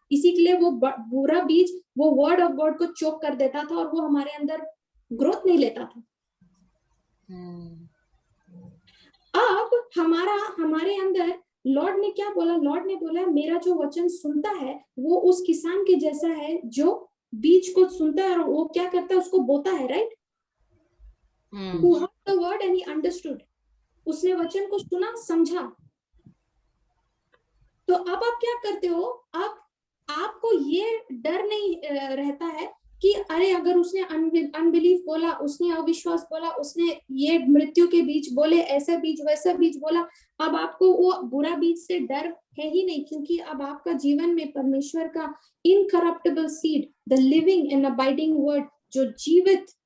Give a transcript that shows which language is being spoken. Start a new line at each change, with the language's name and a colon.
Hindi: इसी के लिए वो बुरा बीज वो वर्ड ऑफ गॉड को चोक कर देता था और वो हमारे अंदर ग्रोथ नहीं लेता था। अब हमारे अंदर लॉर्ड ने क्या बोला? लॉर्ड ने बोला मेरा जो वचन सुनता है वो उस किसान के जैसा है जो बीज को सुनता है और वो क्या करता है, उसको बोता है, right?
English: Who heard the word and he understood.
Hindi: उसने वचन को सुना, समझा। तो अब आप क्या करते हो, आपको ये डर नहीं रहता है कि अरे अगर उसने अनबिलीफ बोला, उसने अविश्वास बोला, उसने ये मृत्यु के बीज बोले, ऐसा बीज वैसा बीज बोला, अब आपको वो बुरा बीज से डर है ही नहीं, क्योंकि अब आपका जीवन में परमेश्वर का
English: incorruptible seed, the living and abiding word,
Hindi: जो जीवित